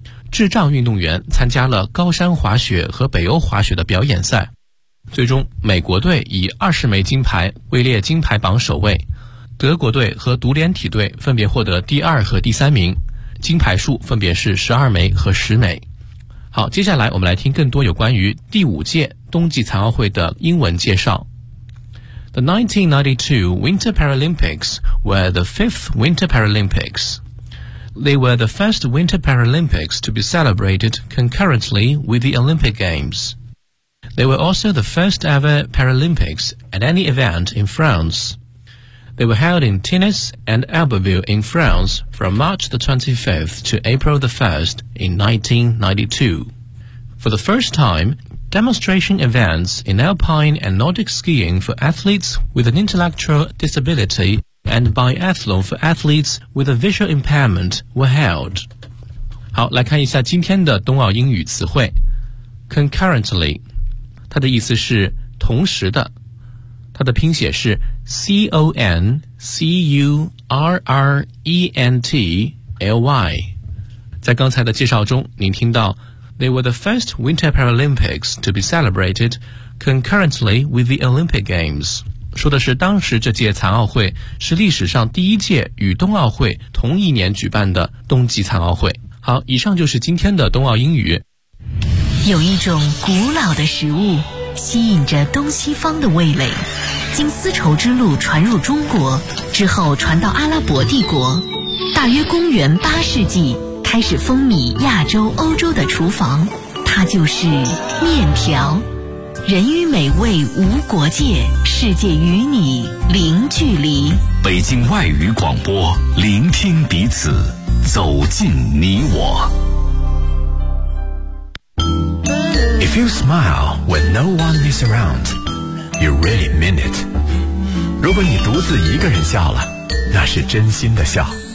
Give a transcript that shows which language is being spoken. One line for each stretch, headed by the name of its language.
Chinese: 智障运动员参加了高山滑雪和北欧滑雪的表演赛，最终美国队以20枚金牌位列金牌榜首位，德国队和独联体队分别获得第二和第三名，金牌数分别是12枚和10枚。好，接下来我们来听更多有关于第五届冬季残奥会的英文介绍。
English: The 1992 Winter Paralympics were the 5th Winter Paralympics. They were the first Winter Paralympics to be celebrated concurrently with the Olympic Games. They were also the first ever Paralympics at any event in France. They were held in Tennis and Albertville in France from March the 25th to April the 1st in 1992. For the first time, demonstration events in alpine and Nordic skiing for athletes with an intellectual disabilityand biathlon for athletes with a visual impairment were held.
Chinese: 好，来看一下今天的冬奥英语词汇。 Concurrently, 它的意思是同时的。它的拼写是 C-O-N-C-U-R-R-E-N-T-L-Y。在刚才的介绍中，您听到
English: They were the first Winter Paralympics to be celebrated concurrently with the Olympic Games.
Chinese: 说的是当时这届残奥会是历史上第一届与冬奥会同一年举办的冬季残奥会。好，以上就是今天的冬奥英语。有一种古老的食物吸引着东西方的味蕾，经丝绸之路传入中国之后传到阿拉伯帝国，大约公元八世纪开始风靡亚洲欧洲的厨房，它就是面条。人与美味无国界，世界与你零距离。北京外语广播，聆听彼此，走进你我。
English: If you smile when no one is around, you really mean it.
Chinese: 如果你独自一个人笑了，那是真心的笑。